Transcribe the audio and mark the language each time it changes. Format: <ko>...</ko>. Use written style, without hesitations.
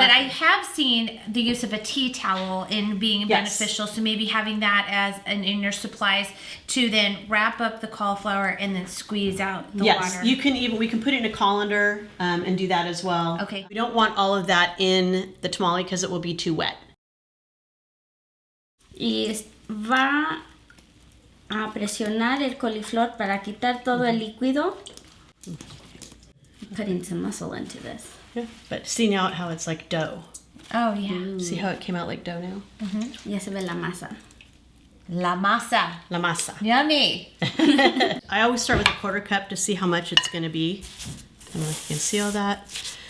<en>But I have seen the use of a tea towel in being beneficial. So maybe having that as in your supplies to then wrap up the cauliflower and then squeeze out the water. Yes, we can put it in a colander and do that as well. Okay. We don't want all of that in the tamale because it will be too wet.</en> <es>Y va a presionar el coliflor para quitar todo el líquido.</es> <en>Putting some muscle into this. Yeah. But see now how it's like dough. Oh yeah. See how it came out like dough now?</en> <es>Ya se ve la masa. La masa. La masa.</es> <en>Yummy. I always start with a 1/4 cup to see how much it's going to be. I don't know if you can see all that.</en>